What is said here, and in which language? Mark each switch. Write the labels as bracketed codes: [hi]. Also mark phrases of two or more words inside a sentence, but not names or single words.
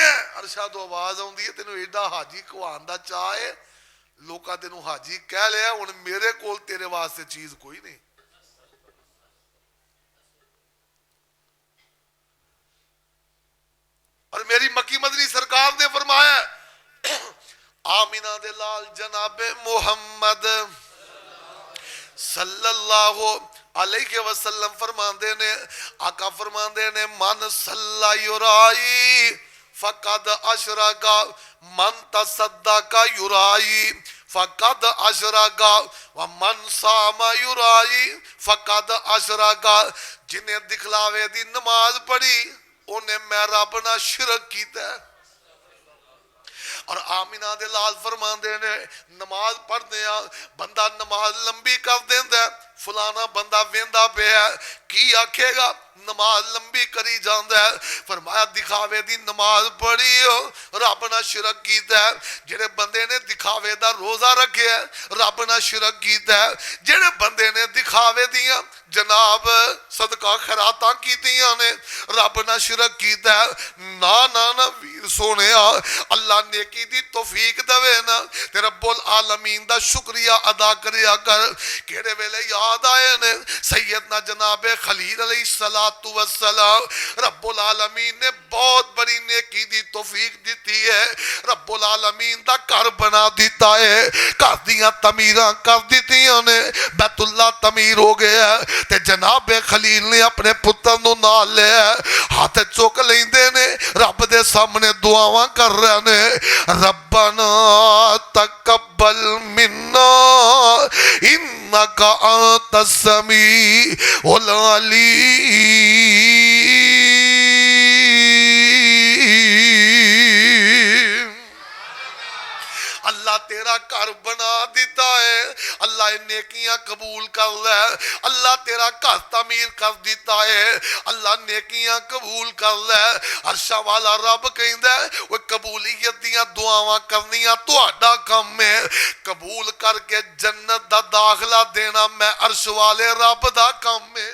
[pa] عرشا تو آواز آؤندی ہے، تینوں ایڈا حاجی کہوان دا چاہ ہے، لوکا تینوں حاجی کہہ لیا، ہن میرے کول تیرے واسطے چیز کوئی نہیں. اور میری مکی مدنی سرکار نے فرمایا، آمنہ دے لال جنابِ محمد [ar] صلى الله عليه وسلم [pa] فرماندے نے، آقا فرماندے نے, [ar] من صلى يرائي فقد أشرك، من تصدق يرائي فقد أشرك، ومن صام يرائي فقد أشرك. [pa] جنہیں دکھلاوے دی نماز پڑھی انہیں میں رب نال شرک کیتا. اور آمنہ دے لال فرماندے نے، نماز پڑھدے آ بندہ نماز لمبی کر دیندا، فلانا بندہ ویندا پیا کی آکھے گا، نماز لمبی کری جاندا ہے. فرمایا دکھاوے دی نماز پڑھی ہو، رب نال شرک کیتا. جیڑے بندے نے دکھاوے دا روزہ رکھیا، رب نال شرک کیتا. جیڑے بندے نے دکھاوے دیاں جناب صدقہ خیراتاں کیتیاں نے، رب نال شرک کیتا. نہ نہ نہ ویر سونیا، اللہ نیکی دی توفیق دیوے نہ تے رب العالمین دا شکریہ ادا کریا کر. کیڑے ویلے یاد آئے نے سیدنا جنابِ خلیل [ar] عليه الصلاة والسلام, [pa] رب العالمین نے بہت بڑی نیکی دی توفیق دی ہے. رب العالمین دا گھر بنا دتا ہے، گھر دیاں تعمیراں کر دتیاں نے، بیت اللہ تعمیر ہو گیا تے جنابِ خلیل نے اپنے پتر نوں نال لیا، ہاتھ چک لیندے نے، رب دے سامنے دعاواں کر رہے نے, [ar] ربنا تقبل منا إنك أنت السميع العليم. [pa] اللہ تیرا گھر بنا دتا ہے، اللہ نیکیاں قبول کر لے. اللہ تیرا گھر تعمیر کر دتا ہے، اللہ نیکیاں قبول کر لے. عرشا والا رب کہندا ہے، وہ قبولیت دیاں دعاواں کرنیاں تہاڈا کام ہے، قبول کر کے جنت دا داخلہ دینا میں عرش والے رب دا کام ہے.